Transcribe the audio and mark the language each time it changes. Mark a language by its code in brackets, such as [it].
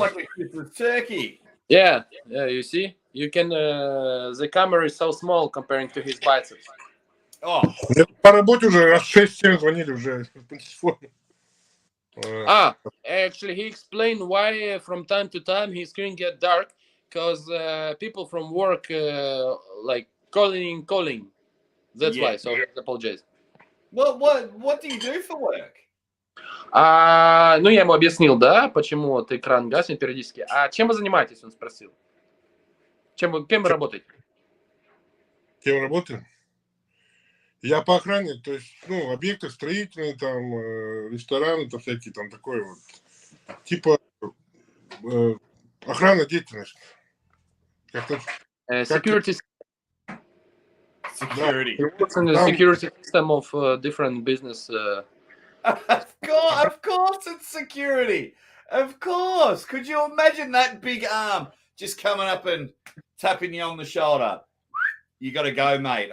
[en] like a Christmas turkey. Yeah, you see? You can, the camera is so small comparing to his biceps. Oh. [ru] Мне по работе уже раз 6-7 звонили уже по телефону. [en] Actually, he explained why from time to time his screen get dark because people from work like calling. That's why. So I apologize. What do you do for work? [ru] Ну, я ему объяснил, да, почему вот экран гаснет периодически. А чем вы занимаетесь, он спросил. Кем вы работаете? Кем работаю? Я по охране, то есть, ну, объекты строительные, там, рестораны, там всякие, там, такое вот. Типа охрана деятельности. [en] Security. Security. Security system of different business. Of course it's security. Of course. Could you imagine that big arm just coming up and tapping you on the shoulder? You got to go, mate.